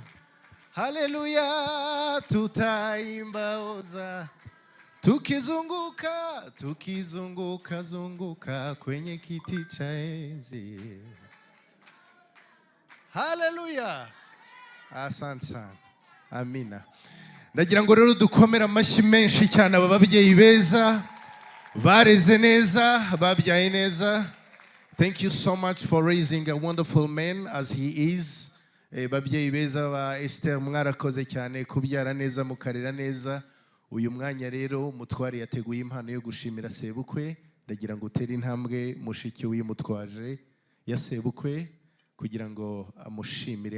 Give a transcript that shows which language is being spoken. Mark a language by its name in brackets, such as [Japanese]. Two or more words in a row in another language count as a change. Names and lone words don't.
[Swahili] Haleluya, tutaimba hosana. Tukizunguka zunguka kwenye kiti cha enzi. Haleluya. Asante sana. Amina. [Kinyarwanda] Ndagira ngo rero dukomera amashyi menshi cyane aba babyeyi beza, bareze neza, babyaye neza. [English] Thank you so much for raising a wonderful man as he is. [Kinyarwanda] Babyeyi beza ba Esther, mwarakoze cyane kubyara neza mukarera neza. Uyu mwanya rero Mutware yateguye impano yo gushimira sebukwe. Ndagira ngo utere intambwe mushiki w'Umutwaje ya sebukwe kugira ngo amushimire.